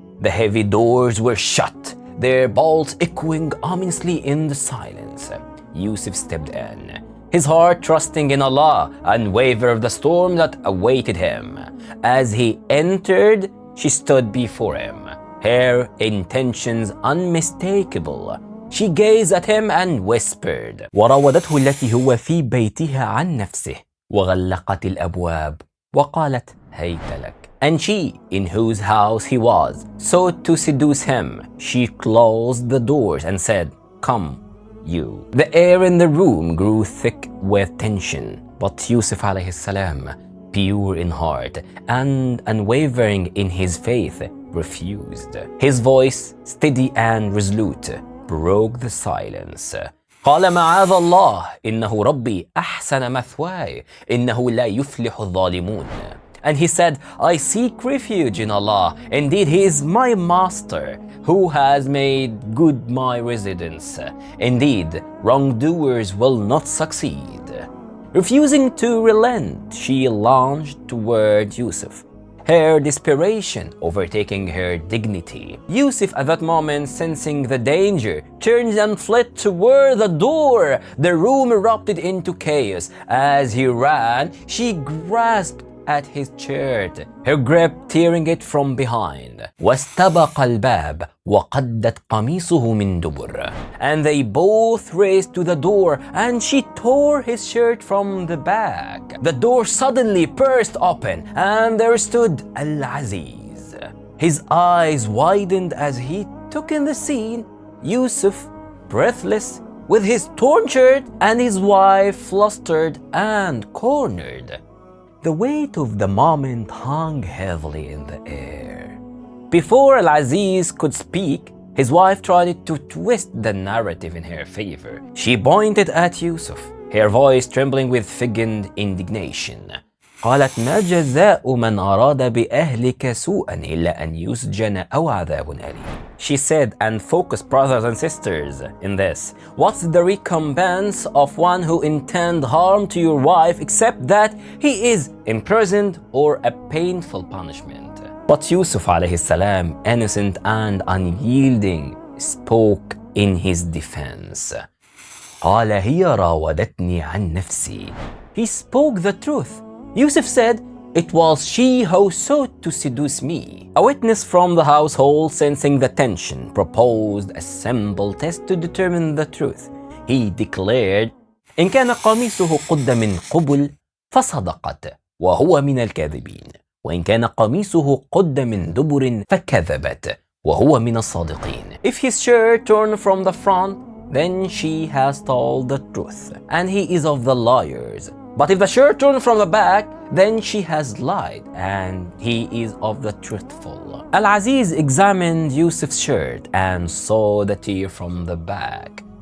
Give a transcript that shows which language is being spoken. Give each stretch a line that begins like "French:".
English: The heavy doors were shut, their bolts echoing ominously in the silence. Yusuf stepped in, his heart trusting in Allah, unaware of the storm that awaited him. As he entered, she stood before him, her intentions unmistakable. She gazed at him and whispered,
Arabic: وراودته التي هو في بيتها عن نفسه وغلقت الأبواب وقالت هيت لك.
English: And she, in whose house he was, sought to seduce him. She closed the doors and said, Come, you. The air in the room grew thick with tension, but Yusuf alayhi salam, pure in heart and unwavering in his faith, refused. His voice, steady and resolute, broke the silence.
Arabic: قال معاذ الله إنه ربي أحسن مثواي إنه لا يفلح الظالمون.
English: And he said, I seek refuge in Allah. Indeed, He is my master, who has made good my residence. Indeed, wrongdoers will not succeed. Refusing to relent, she launched toward Yusuf, her desperation overtaking her dignity. Yusuf, at that moment, sensing the danger, turned and fled toward the door. The room erupted into chaos. As he ran, she grasped at his shirt, her grip tearing it from behind.
Arabic: واستبق الباب وقدت قميصه من دبر.
English: And they both raced to the door, and she tore his shirt from the back. The door suddenly burst open, and there stood Al-Aziz. His eyes widened as he took in the scene. Yusuf, breathless, with his torn shirt, and his wife flustered and cornered. The weight of the moment hung heavily in the air. Before Al-Aziz could speak, his wife tried to twist the narrative in her favor. She pointed at Yusuf, her voice trembling with feigned indignation.
Arabic: قالت ما جزاء من أراد بأهلك سوءا إلا أن يسجن أو عذاب أليم.
English: She said, and focused, brothers and sisters, in this. What's the recompense of one who intend harm to your wife except that he is imprisoned or a painful punishment? But Yusuf alayhi salam, innocent and unyielding, spoke in his defense.
Arabic: قال هي راودتني عن نفسي.
English: He spoke the truth. Yusuf said, it was she who sought to seduce me. A witness from the household, sensing the tension, proposed a simple test to determine the truth. He declared,
Arabic: إن كان قميصه قد من قبل فصدقت وهو من الكاذبين وإن كان قميصه قد من دبر فكذبت وهو من الصادقين.
English: If his shirt turned from the front, then she has told the truth, and he is of the liars. But if the shirt turned from the back, then she has lied, and he is of the truthful. Al-Aziz examined Yusuf's shirt and saw the tear from the back.